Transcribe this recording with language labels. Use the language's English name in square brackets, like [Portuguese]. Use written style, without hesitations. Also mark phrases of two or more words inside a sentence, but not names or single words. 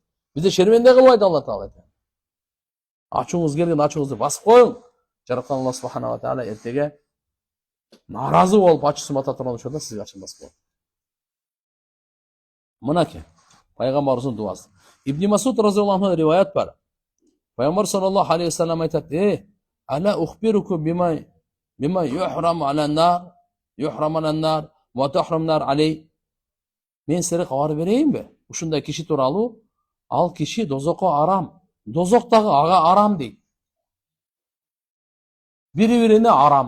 [Kyrgyz] Бизди шерменде кылбайт Алла Таала. Ачууңуз келген ачууңузду басып коюң. Жараткан Алла [Arabic] سبحانه وتعالى [Kyrgyz] эртеге наразы болуп ачуусын бата турган учурда сизге ачуун басып коет. Мынакей пайгамбарыбыздын дуасы. Ибн Масуд [Arabic] رضي الله عنه [Kyrgyz] риваят бар. [Arabic] Пайгамбар صلى الله عليه وسلم айтат: "ألا أخبركم بما يحرم على النار يحرم على النار وتحرم النار عليه." [Kyrgyz] Мен силерге кабар берейинби? Ушундай киши тууралуу, ал киши дозокко арам. Дозок дагы ага арам дейт. Бири-бирине арам.